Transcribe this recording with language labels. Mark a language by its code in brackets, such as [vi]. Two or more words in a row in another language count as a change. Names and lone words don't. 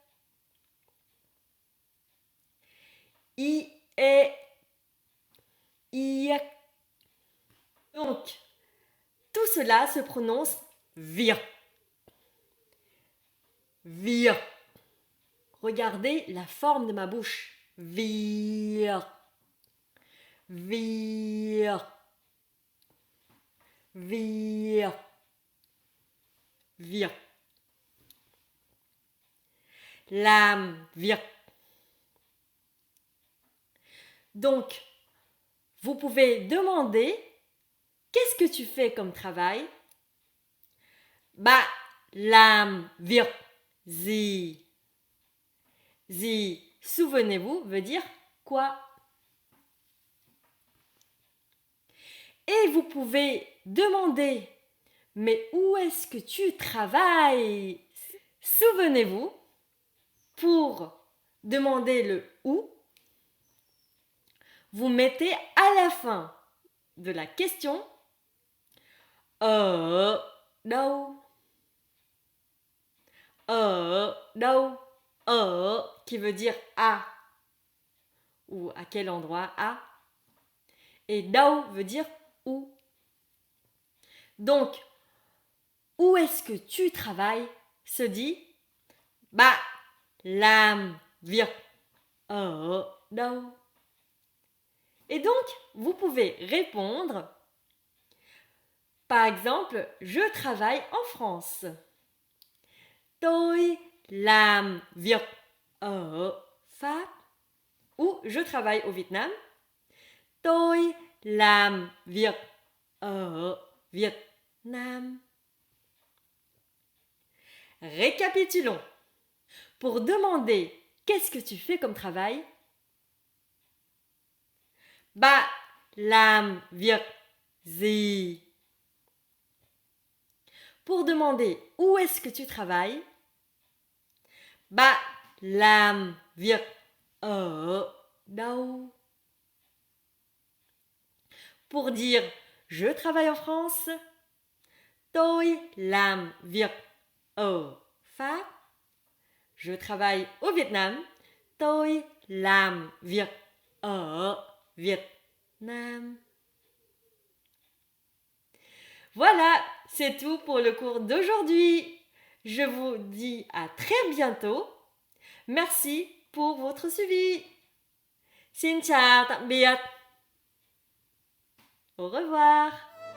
[fr] I, E, IEK. Donc, tout cela se prononce vir. Vir. Regardez la forme de ma bouche. [vi] Vir. Vir. Vir. Vir. Làm việc. [fr] Donc, vous pouvez demander qu'est-ce que tu fais comme travail? [vi] Làm việc gì. [fr] Gì, souvenez-vous, veut dire quoi? Et vous pouvez demander mais où est-ce que tu travailles? Souvenez-vous, pour demander le où, vous mettez à la fin de la question [vi] ở đâu? Ở đâu? [fr] Ở qui veut dire à ou à quel endroit à. Et đâu veut dire où. Donc, où est-ce que tu travailles se dit [vi] làm việc ở đâu. [fr] Et donc, vous pouvez répondre, par exemple, je travaille en France. [vi] Tôi làm việc ở Pháp. [fr] Ou je travaille au Vietnam. [vi] Tôi làm việc ở Việt Nam. [fr] Récapitulons. Pour demander qu'est-ce que tu fais comme travail, [vi] bạn làm việc gì? [fr] Pour demander où est-ce que tu travailles, [vi] bạn làm việc ở đâu? [fr] Pour dire je travaille en France, [vi] tôi làm việc ở Pháp. [fr] Je travaille au Vietnam, [vi] tôi làm việc ở Việt Nam. [fr] Voilà, c'est tout pour le cours d'aujourd'hui. Je vous dis à très bientôt. Merci pour votre suivi. [vi] Xin chào, tạm biệt. [fr] Au revoir.